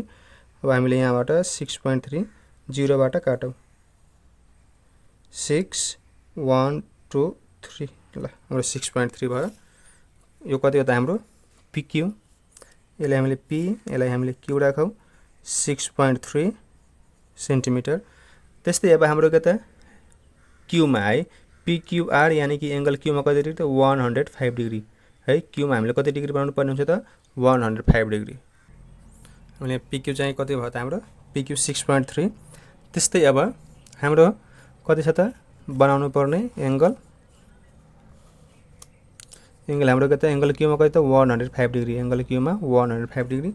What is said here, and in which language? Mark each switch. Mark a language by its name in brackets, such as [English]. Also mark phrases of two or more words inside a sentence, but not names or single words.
[Nepali] अब हामीले यहाँबाट 6.3 0 बाट काटौँ 6 1 2 3 ल हाम्रो 6.3 भयो। यो कति हो त हाम्रो PQ, यसलाई हामीले P, यसलाई हामीले Q राखौँ 6.3 सेन्टिमिटर। त्यस्तै अब हाम्रो के त क्यूमा है PQR यानी कि एंगल क्यूमा कति डिग्री त 105 डिग्री है। क्यूमा हामीले कति डिग्री बनाउनु पर्ने हुन्छ त 105 डिग्री। हामीले PQ चाहिँ कति भयो त हाम्रो PQ 6.3। त्यस्तै अब हाम्रो कति छ त बनाउनु पर्ने एंगल हाम्रो के त एंगल क्यूमा कति त 105 डिग्री, एंगल क्यूमा 105 डिग्री।